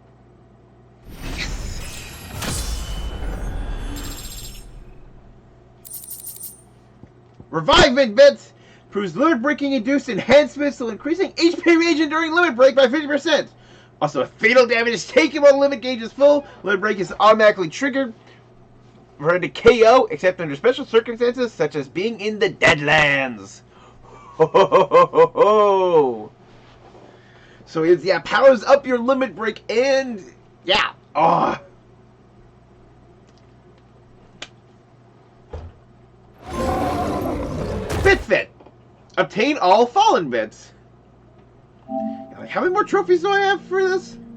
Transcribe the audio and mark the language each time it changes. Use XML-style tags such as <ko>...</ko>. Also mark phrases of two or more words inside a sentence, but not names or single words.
<en>Revivement bits! Proves limit breaking induced enhancements to increasing HP region during limit break by 50%. Also, if fatal damage is taken while the limit gauge is full, limit break is automatically triggered. Ready to KO, except under special circumstances, such as being in the Deadlands. Ho ho ho ho ho ho! So it's, yeah, powers up your limit break and, yeah. Oh. Bit Fit. Obtain all fallen bits. Like, how many more trophies do I have for this?</en>